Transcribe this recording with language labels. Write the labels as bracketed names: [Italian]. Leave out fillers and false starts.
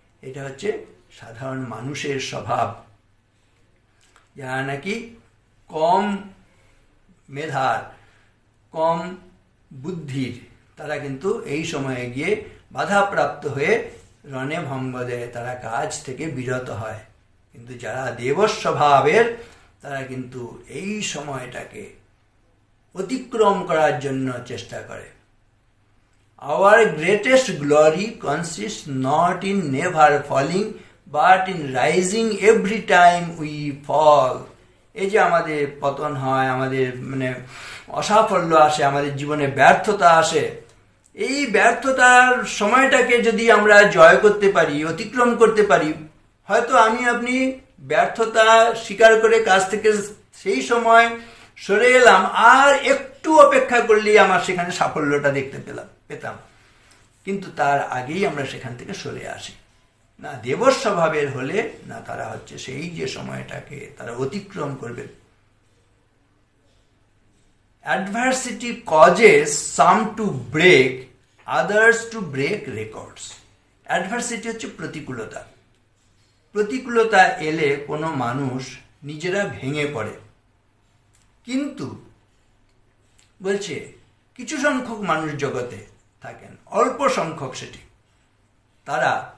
[Bangla] এটা হচ্ছে সাধারণ মানুষের স্বভাব, যারা নাকি কম মেধার, কম বুদ্ধির, তারা কিন্তু এই সময়ে গিয়ে বাধাপ্রাপ্ত হয়ে রণে ভঙ্গ দেয়, তারা কাজ থেকে বিরত হয়। কিন্তু যারা দেবস্বভাবের, তারা কিন্তু এই সময়টাকে অতিক্রম করার জন্য চেষ্টা করে। [English] Our greatest glory consists not in never falling, but in rising every time we fall. [Bangla] এই যে আমাদের পতন হয়, আমাদের মানে অসাফল্য আসে, আমাদের জীবনে ব্যর্থতা আসে, এই ব্যর্থতার সময়টাকে যদি আমরা জয় করতে পারি, অতিক্রম করতে পারি, হয়তো আমি আপনি ব্যর্থতা স্বীকার করে কাজ থেকে সেই সময় সরে এলাম, আর একটু অপেক্ষা করলেই আমার সেখানে সাফল্যটা দেখতে পেতাম, কিন্তু তার আগেই আমরা সেখান থেকে সরে আসি। না দেবস্বভাবের হলে না, তারা হচ্ছে সেই যে সময়টাকে তারা অতিক্রম করবে। [English] Adversity causes some to break, others to break records. [Bangla] Adversity হচ্ছে প্রতিকূলতা। প্রতিকূলতা এলে কোনো মানুষ নিজেরা ভেঙে পড়ে, কিন্তু বলছে কিছু সংখ্যক মানুষ জগতে থাকেন, অল্প সংখ্যক সেটি, তারা